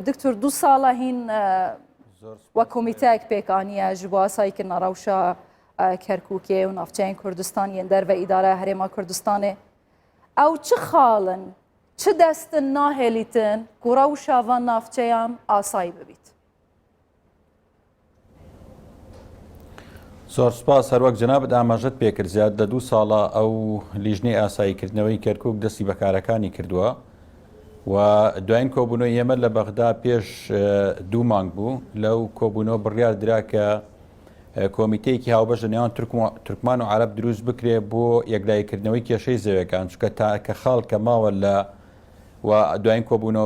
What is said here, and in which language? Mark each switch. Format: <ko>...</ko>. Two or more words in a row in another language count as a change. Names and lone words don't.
<ku>Diktor 2 sala hîn we komîteyek pêk aniye ji bo asayîkirina rewşa Kerkûkê û navçeyên Kurdistanê yên derve îdareya Herêma Kurdistanê. Ew çi xalin, çi destin nahêlîtin ku rewşa van navçeyan asayî bibît?</ku> <ckb>زۆر سپاس هەروەک جەنابەت ئاماژەت پێکرد زیاد لە 2 ساڵە ئەو لیژنەی ئاساییکردنەوەی کەرکووک دەستی بەکارەکانی کردووە و دوایین کۆبوونەوەی ئێمە لە بەغدا پێش 2 مانگ بوو لەو کۆبوونەوە بڕیار درا کە کۆمیتەیەکی هاوبەش لە نێوان تورکمان و عەرەب دروست بکرێ بۆ یەکلایەکردنەوەی کێشەی زەویەکان چونکە کە خاڵ کە ماوە لە و دوایین کۆبوونەوە</ckb>